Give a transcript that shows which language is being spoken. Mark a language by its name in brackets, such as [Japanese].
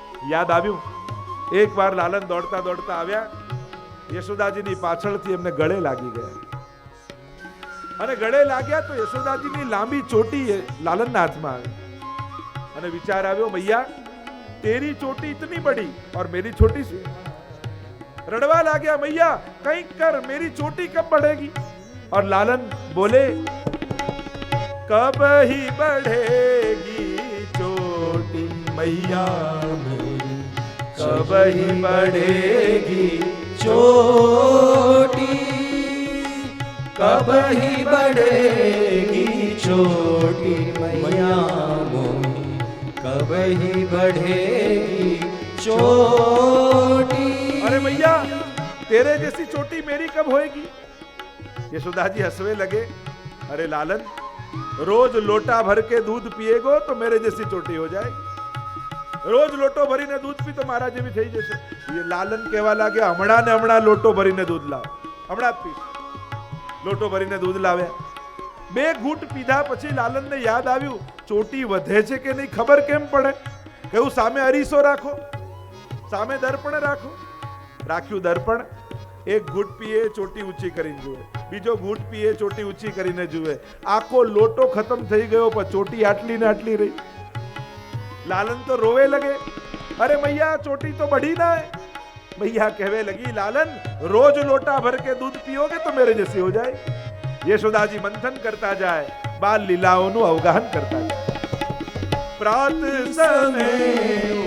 [Gujarati] યાદ આવ્યું, એકવાર લાલન દોડતા દોડતા આવ્યા, યશોદાજીની પાછળથી એમને ગળે લાગી ગયા અને ગળે લાગ્યા તો યશોદાજીની લાંબી ચોટી લાલનના હાથમાં આવી અને વિચાર આવ્યો, [Hindi] મૈયા તેરી ચોટી ઇતની બડી और मेरी छोटी सी. [Gujarati] રડવા લાગ્યા, મૈયા કંઈક કર, [Hindi] मेरी ચોટી કબ बढ़ेगी. और लालन बोले, कब ही बढ़ेगी चोटी मैया मेरी, कब ही बढ़ेगी चोटी, कब ही बढ़ेगी चोटी मैया मोही, कब ही बढ़ेगी चोटी. अरे मैया तेरे जैसी चोटी मेरी कब होएगी. यशोदा जी हंसने लगे, अरे लालन रोज लोटा भर के दूध पिएगो तो मेरे जैसी चोटी हो जाएगी. [Gujarati] રોજ લોટો ભરીને દૂધ પી તો મારા જેવી થઈ જશે. એ લાલન કહેવા લાગે, હમણાં ને હમણાં લોટો ભરીને દૂધ લાવ, હમણાં જ પી. લોટો ભરીને દૂધ લાવ્યા. 2 ઘૂંટ પીધા પછી લાલનને યાદ આવ્યું, ચોટી વધે છે કે નહીં ખબર કેમ પડે? કહ્યું સામે અરીસો રાખો, સામે દર્પણ રાખો. રાખ્યું દર્પણ. 1 ઘૂંટ પીએ, ચોટી ઊંચી કરીને જુએ. બીજો ઘૂંટ પીએ, ચોટી ઊંચી કરીને જુએ. આખો લોટો ખતમ થઈ ગયો પણ ચોટી આટલી ને આટલી રહી. [Hindi] लालन तो रोवे लगे, अरे मैया चोटी तो बढ़ी ना है. मैया कहवे लगी, लालन रोज लोटा भर के दूध पियोगे तो मेरे जैसी हो जाए. यशोदाजी मंथन करता जाए, बाल लीलाओं अवगाहन करता जाए. प्रात समय